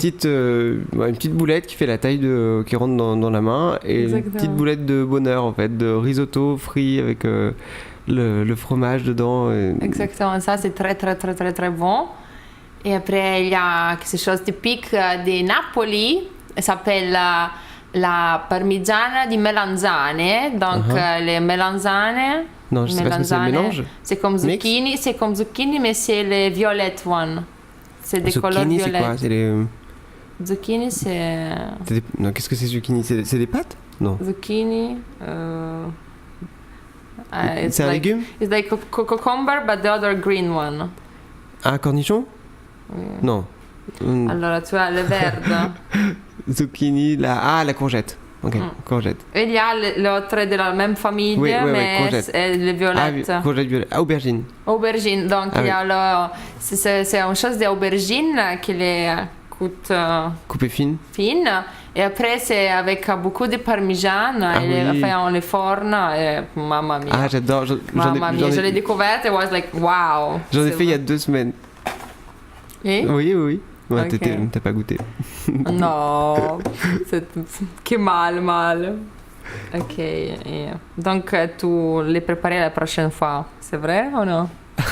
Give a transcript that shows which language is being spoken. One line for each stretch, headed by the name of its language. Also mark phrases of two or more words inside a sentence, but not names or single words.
French: c'est une petite boulette qui fait la taille qui rentre dans la main, et Exactement. une petite boulette de bonheur en fait, de risotto frit avec le fromage dedans. Exactement, ça c'est très très très très très bon. Et après il y a quelque chose de typique de Napoli, ça s'appelle la
Italian: parmigiana di melanzane.
French: Donc les melanzane. Non, je sais pas ce que c'est, le mélange. C'est comme zucchini, mais c'est les violettes one. C'est des couleurs Zucchini, violettes. c'est quoi? C'est les... Zucchini, c'est... Non, qu'est-ce que c'est zucchini? C'est des pâtes? Non. Zucchini. C'est un légume?
English: It's like cucumber, but the other green one.
French: Ah, cornichon? Non. Allora, tu as le verde. Zucchini, la courgette. Ok, courgette. Et il y a l'autre de la même famille, mais c'est les violettes. Ah, courgette violette. Ah, aubergine. Aubergine, donc il y a c'est une chose d'aubergine qui les coûte coupée fine. Et après, c'est avec beaucoup de parmigiano. Elle fait en le forno. Et,
Italian: mamma mia.
French: Ah, j'adore.
Italian: Mamma mia,
French: je l'ai découverte et
English: was like,
French: wow. J'en ai fait il y a 2 semaines. Et? Oui. Ouais, Okay. T'as pas goûté. Non, que mal. Ok, donc tu les préparais la prochaine fois, c'est vrai ou non?